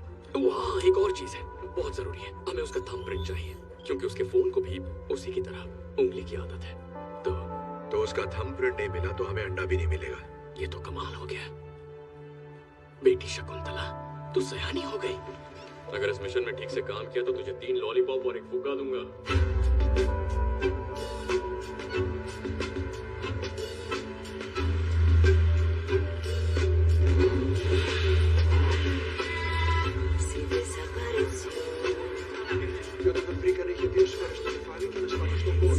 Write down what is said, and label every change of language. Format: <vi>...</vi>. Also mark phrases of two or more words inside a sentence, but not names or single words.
<hi>वहाँ एक और चीज है, बहुत जरूरी है। हमें उसका थंबप्रिंट चाहिए, क्योंकि उसके फोन को भी उसी की तरह उंगली की आदत है। तो उसका थंबप्रिंट नहीं मिला तो हमें अंडा भी नहीं मिलेगा। ये तो कमाल हो गया। बेटी शकुंतला, तू सयानी हो गई। अगर इस मिशन में ठीक से काम किया तो तुझे 3 लॉलीपॉप और 1 फुग्गा दूंगा।</hi> <pt>Eu não brincaria de Deus para estar falando que nós vamos no bolo.</pt>